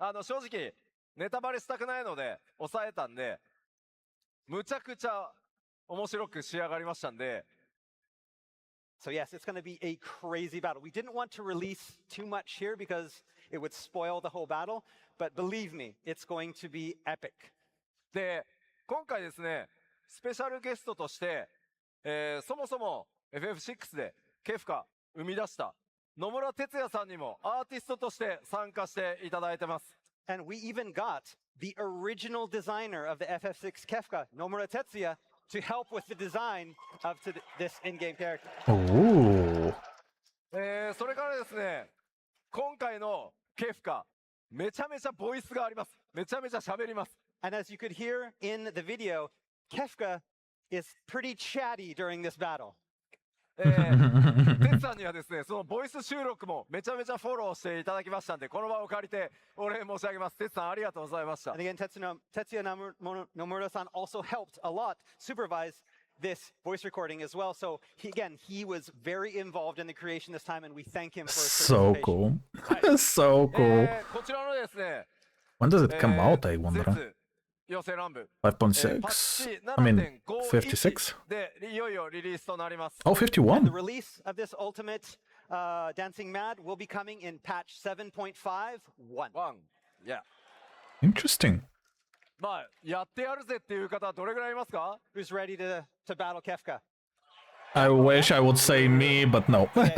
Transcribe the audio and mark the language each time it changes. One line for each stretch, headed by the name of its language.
Japanese: 正直、ネタバレしたくないので、抑えたんで、むちゃくちゃ面白く仕上がりましたんで、
English: So yes, it's going to be a crazy battle. We didn't want to release too much here because it would spoil the whole battle, but believe me, it's going to be epic.
Japanese: で、今回ですね、スペシャルゲストとして、そもそも FF6 でケフカ生み出した野村哲也さんにもアーティストとして参加していただいてます。
English: And we even got the original designer of the FF6 Kefka, Nomura Tetsuya, to help with the design of this in-game character. Ooh.
Japanese: それからですね、今回のケフカ、めちゃめちゃボイスがあります。めちゃめちゃ喋ります。
English: And as you could hear in the video, Kefka is pretty chatty during this battle.
Japanese: 哲さんにはですね、そのボイス収録もめちゃめちゃフォローしていただきましたんで、この場を借りてお礼申し上げます。哲さんありがとうございました。
English: And again, Tetsuya Nomura-san also helped a lot supervise this voice recording as well. So he was very involved in the creation this time, and we thank him for his So participation. cool. So cool.
Japanese: こちらのですね、
English: When does it come out, I wonder?
Japanese: 絶妖精乱舞
English: 5.6? I mean, 56?
Japanese: でいよいよリリースとなります。
English: Oh, And the 51. release of this ultimate Dancing Mad will be coming in patch 7.5.1.
Japanese: ワン。いや。
English: Interesting.
Japanese: まあ、やってやるぜっていう方どれぐらいいますか？
English: Who's ready to battle Kefka? I wish I would say me, but no.